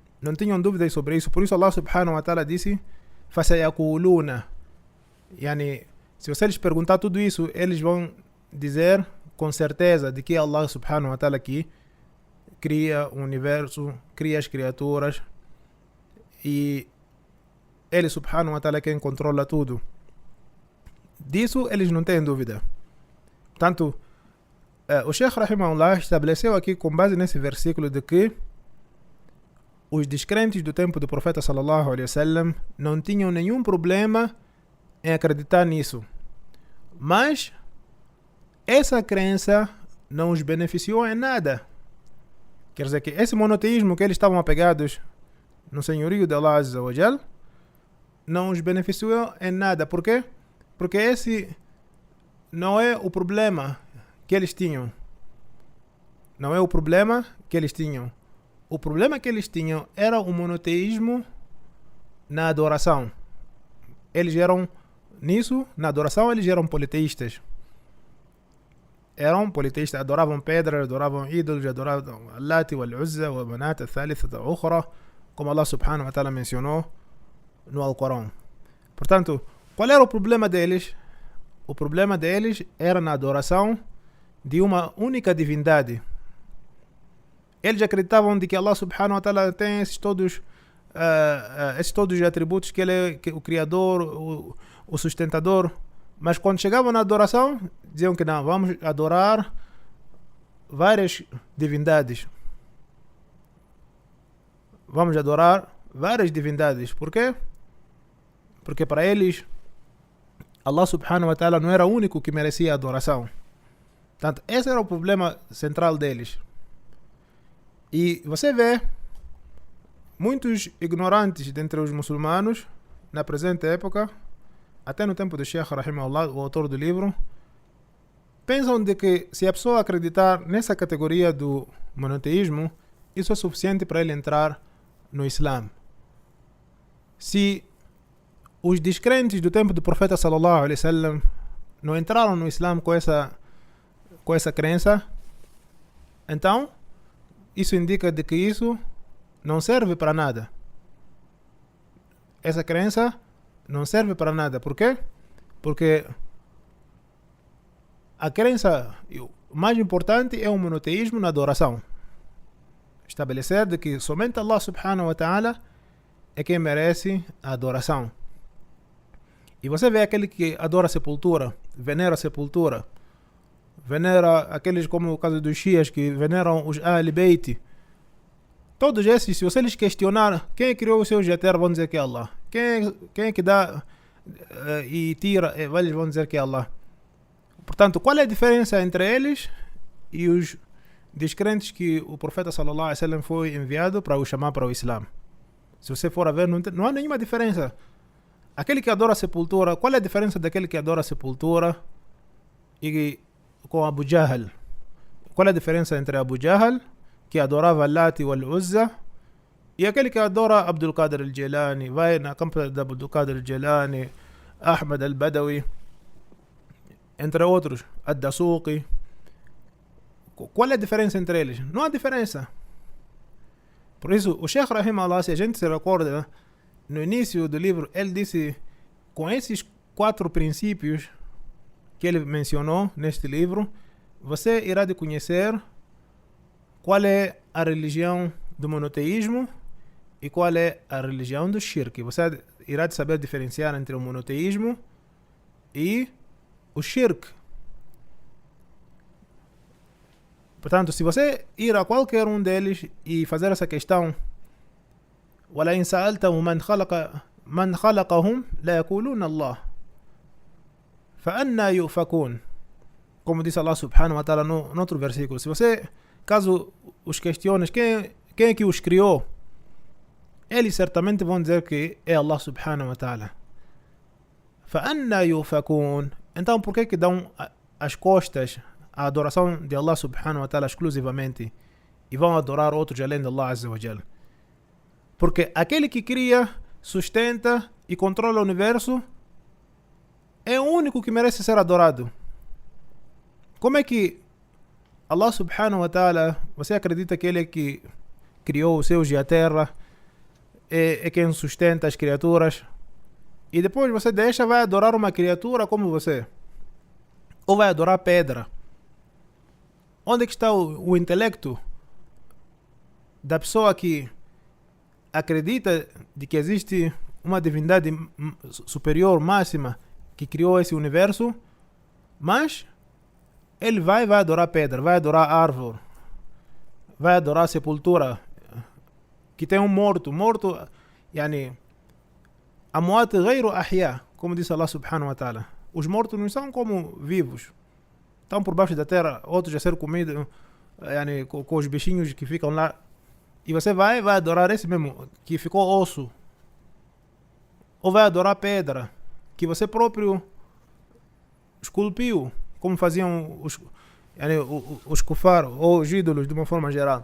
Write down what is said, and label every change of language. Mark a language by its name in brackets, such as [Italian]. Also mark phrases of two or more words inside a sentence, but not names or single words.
[Portuguese] não tinham dúvidas sobre isso. Por isso Allah [Arabic] سبحانه وتعالى [Portuguese] disse فَسَيَقُولُونَ. Yani, se você lhes perguntar tudo isso, eles vão dizer com certeza de que é Allah [Arabic] سبحانه وتعالى [Portuguese] que cria o universo, cria as criaturas e Ele [Arabic] سبحانه وتعالى [Portuguese] é quem controla tudo. Disso eles não têm dúvida. Portanto, o Sheikh Rahimahullah estabeleceu aqui com base nesse versículo de que os descrentes do tempo do profeta [Arabic] صلى الله عليه وسلم [Portuguese] não tinham nenhum problema em acreditar nisso. Mas essa crença não os beneficiou em nada. Quer dizer que esse monoteísmo que eles estavam apegados no senhorio de Allah [Arabic] عز وجل [Portuguese] não os beneficiou em nada. Por quê? Porque esse não é o problema que eles tinham. Não é o problema que eles tinham. O problema que eles tinham era o monoteísmo na adoração. Eles eram, nisso, na adoração, eles eram politeístas. Eram politeístas, adoravam pedras, adoravam ídolos, adoravam [Arabic] اللات والعزى ومناة الثالثة الأخرى, [Portuguese] como Allah [Arabic] سبحانه وتعالى [Portuguese] mencionou no Alcorão. Portanto, qual era o problema deles? O problema deles era na adoração de uma única divindade. Eles acreditavam de que Allah [Arabic] سبحانه وتعالى [Portuguese] tem esses todos os atributos, que Ele é o Criador, o sustentador. Mas quando chegavam na adoração, diziam que não, vamos adorar várias divindades. Vamos adorar várias divindades. Por quê? Porque para eles, Allah [Arabic] سبحانه وتعالى [Portuguese] não era o único que merecia adoração. Portanto, esse era o problema central deles. E você vê muitos ignorantes dentre os muçulmanos na presente época, até no tempo do Sheikh Rahimahullah, o autor do livro, pensam de que se a pessoa acreditar nessa categoria do monoteísmo, isso é suficiente para ele entrar no Islã. Se os descrentes do tempo do profeta [Arabic] صلى الله عليه وسلم [Portuguese] não entraram no Islã com essa crença, então isso indica de que isso não serve para nada. Essa crença não serve para nada. Por quê? Porque a crença mais importante é o monoteísmo na adoração. Estabelecer de que somente Allah [Arabic] سبحانه وتعالى [Portuguese] é quem merece a adoração. E você vê aquele que adora a sepultura, venera a sepultura, venera aqueles como o caso dos Shias que veneram os Ahl Bayt. Todos esses, se você lhes questionar quem criou os seus de terra, vão dizer que é Allah. Quem é que dá e tira, eles vão dizer que é Allah. Portanto, qual é a diferença entre eles e os descrentes que o profeta [Arabic] صلى الله عليه وسلم [Portuguese] foi enviado para os chamar para o Islã? Se você for a ver, não há nenhuma diferença. Aquele que adora a sepultura, qual é a diferença daquele que adora a sepultura e com Abu Jahl? Qual é a diferença entre Abu Jahl, que adorava [Arabic] اللات والعزى, [Portuguese] e aquele que adora Abdul Qadir al-Jilani, vai na campo de Abdul Qadir al-Jilani, Ahmad al-Badawi, entre outros, Ad-Dasuqi. Qual é a diferença entre eles? Não há diferença. Por isso, o Sheikh Rahimahullah, se a gente se recorda, no início do livro, ele disse, com esses 4 princípios que ele mencionou neste livro, você irá de conhecer qual é a religião do monoteísmo e qual é a religião do shirk. Você irá de saber diferenciar entre o monoteísmo e o shirk. Portanto, se você ir a qualquer um deles e fazer essa questão, [Arabic] وَلَئِنْ سَأَلْتَهُمْ مَنْ خَلَقَهُمْ لَيَقُولُونَ اللَّهُ فَأَنَّى يُؤْفَكُونَ. [Portuguese] Como disse Allah [Arabic] سبحانه وتعالى [Portuguese] no outro versículo, se você, caso os questiones quem é que os criou, eles certamente vão dizer que é Allah subhanahu wa ta'ala. [Arabic] فَأَنَّى يُؤْفَكُونَ. [Portuguese] Então por que dão as costas à adoração de Allah [Arabic] سبحانه وتعالى [Portuguese] exclusivamente e vão adorar outros além de Allah [Arabic] عز وجل? [Portuguese] Porque aquele que cria, sustenta e controla o universo é o único que merece ser adorado. Como é que Allah [Arabic] سبحانه وتعالى, [Portuguese] você acredita que Ele é que criou os céus e a terra, é quem sustenta as criaturas. E depois você vai adorar uma criatura como você. Ou vai adorar pedra. Onde é que está o intelecto da pessoa que acredita de que existe uma divindade superior, máxima, que criou esse universo, mas ele vai adorar pedra, vai adorar árvore, vai adorar sepultura, que tem um morto, [Arabic] يعني أموات غير أحياء, [Portuguese] como disse Allah [Arabic] سبحانه وتعالى. [Portuguese] Os mortos não são como vivos, estão por baixo da terra, outros a ser comidos, yani, com os bichinhos que ficam lá. E você vai adorar esse mesmo, que ficou osso. Ou vai adorar pedra, que você próprio esculpiu, como faziam os kufar, ou os ídolos, de uma forma geral.